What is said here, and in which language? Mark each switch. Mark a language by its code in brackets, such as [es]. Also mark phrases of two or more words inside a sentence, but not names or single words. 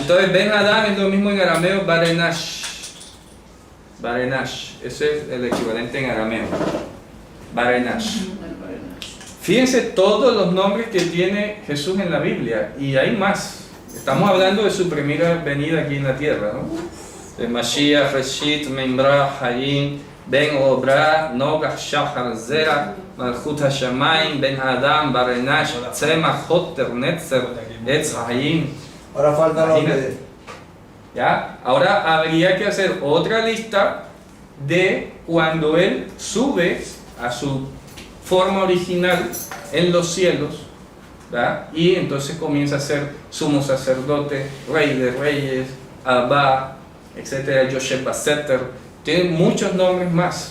[es] entonces Ben Adán es lo mismo en arameo, Barenash. Barenash, ese es el equivalente en arameo. Barenash. Fíjense todos los nombres que tiene Jesús en la Biblia, y hay más. Estamos hablando de su primera venida aquí en la tierra, ¿no? De Mashiach, Reshit, Memra, Hayim, Ben Obra, Nogah, Shachar, Zera, Malchut HaShamayim, Ben Adam, Barenash, Tzemach, Hotter, Netzer, Etz Hayim. Ahora falta lo Imagínate. de. ¿Ya? Ahora habría que hacer otra lista de cuando Él sube a su forma original en los cielos, ¿verdad? Y entonces comienza a ser sumo sacerdote, rey de reyes, Abba, etcétera, Yosef Baseter, tiene muchos nombres más.